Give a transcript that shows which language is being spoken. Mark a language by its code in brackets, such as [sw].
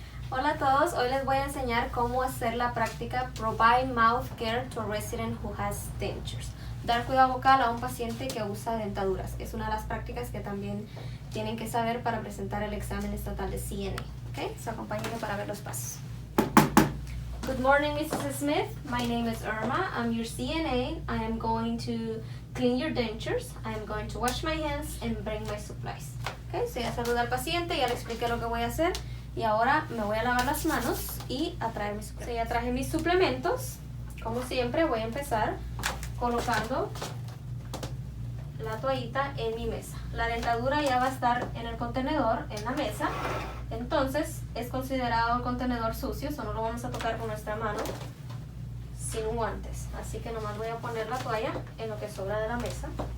[es] Hola a todos, hoy les voy a enseñar cómo hacer la práctica [en] Provide Mouth Care to a Resident Who Has Dentures. [es] Dar cuidado bucal a un paciente que usa dentaduras. Es una de las prácticas que también tienen que saber para presentar el examen estatal de CNA. Okay, so acompáñenme para ver los pasos. [en] Good morning, Mrs. Smith. My name is Irma. I'm your CNA. I am going to clean your dentures. I am going to wash my hands and bring my supplies. [es] Okay, so ya saludé al paciente, ya le expliqué lo que voy a hacer. Y ahora me voy a lavar las manos y a traer mis suplementos. Ya traje mis suplementos. Como siempre voy a empezar colocando la toallita en mi mesa. La dentadura ya va a estar en el contenedor, en la mesa. Entonces es considerado el contenedor sucio, eso no lo vamos a tocar con nuestra mano sin guantes. Así que nomás voy a poner la toalla en lo que sobra de la mesa.